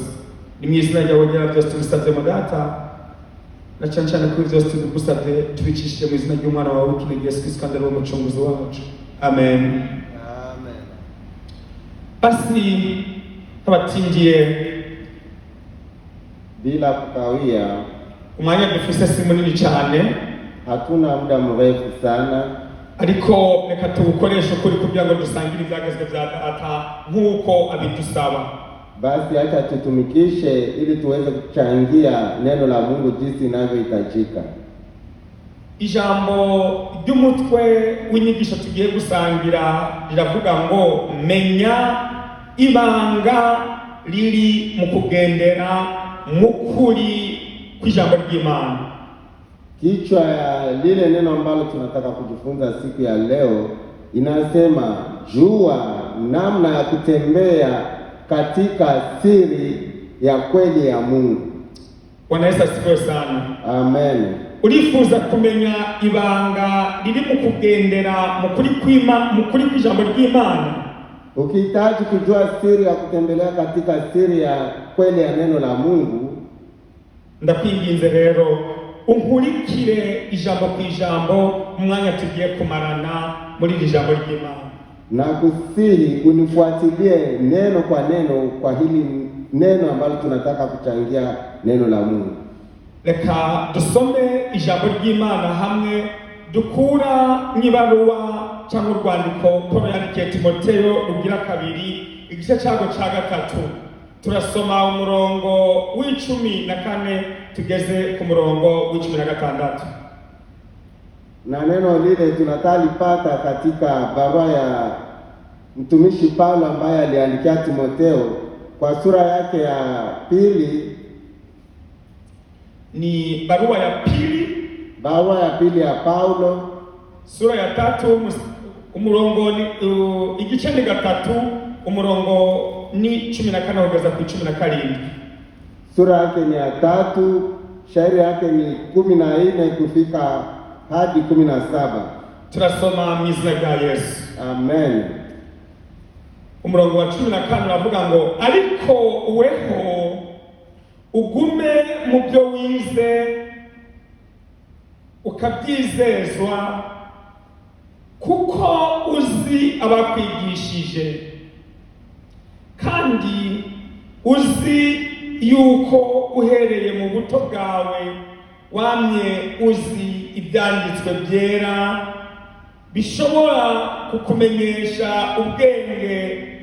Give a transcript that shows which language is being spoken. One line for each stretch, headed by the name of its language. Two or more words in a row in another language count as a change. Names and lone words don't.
Kinyarwanda: Ni mu izina ryawe ryera byose tubisabye mu Data, na cyane cyane kuri byose tubigusabye tubicishije mu izina ry'umwana wawe w'ikinege Yesu Kristo, kandi ari we mucunguzi wacu. Amen. Amen. Basi abatingiye
Swahili: Bila kukawia,
Kinyarwanda: umwanya dufise si munini cyane,
Swahili: hatuna muda mrefu sana,
Kinyarwanda: ariko reka tuwukoreshe ukuri kugira ngo dusangire ibyagezwe bya Data nk'uko abidusaba.
Swahili: basi acha tutumikishe ili tuweze kuchangia neno la Mungu jinsi inavyohitajika.
Kinyarwanda: Ijambo ry'umutwe w'inyigisho tugiye gusangira riravuga ngo menya ibanga riri mu kugendera mu kuri kw'ijambo ry'Imana.
Swahili: Kichwa ya lile neno ambalo tunataka kujifunza siku ya leo inasema jua namna ya kutembea katika siri ya kweli ya Mungu. Bwana Yesu asifiwe sana. Amen.
Kinyarwanda: Urifuza kumenya ibanga riri mu kugendera mu kuri kw'ijambo ry'Imana?
Swahili: Ukihitaji kujua siri ya kutembelea katika siri ya kweli ya neno la Mungu,
Kinyarwanda: ndakwinginze rero unkurikire ijambo ku ijambo mu mwanya tugiye kumarana muri iri jambo ry'Imana.
Swahili: na kusihi unifuatilie neno kwa neno kwa hili neno ambalo tunataka kuchangia neno la Mungu.
Kinyarwanda: Reka dusome ijambo ry'Imana hamwe dukura n'ibaruwa cyangwa urwandiko Pawulo yandikiye Timoteyo rugira kabiri igice cyago cya gatatu. Turasoma umurongo w'14 tugeze ku murongo w'16.
Swahili: Na neno lile tunatalipata katika barua ya mtumishi Paulo ambaye aliandikia Timotheo kwa sura yake ya pili. Ni barua ya pili ya Paulo sura ya
Kinyarwanda: 3 umurongo ni igice ni 3 umurongo ni 14 kugeza ku 17.
Swahili: Sura yake ni ya 3, shairi yake ni 14 kufika hadi 17.
Kinyarwanda: Turasoma mu izina rya Yesu. Amen. Umurongo wa 14 uravuga ngo ariko weho ugume mu byo wize ukabyizezwa, kuko uzi abakwigishije, kandi uzi yuko uhereye mu buto bwawe wamye uzi ibyanditswe byera bishobora kukumenyesha ubwenge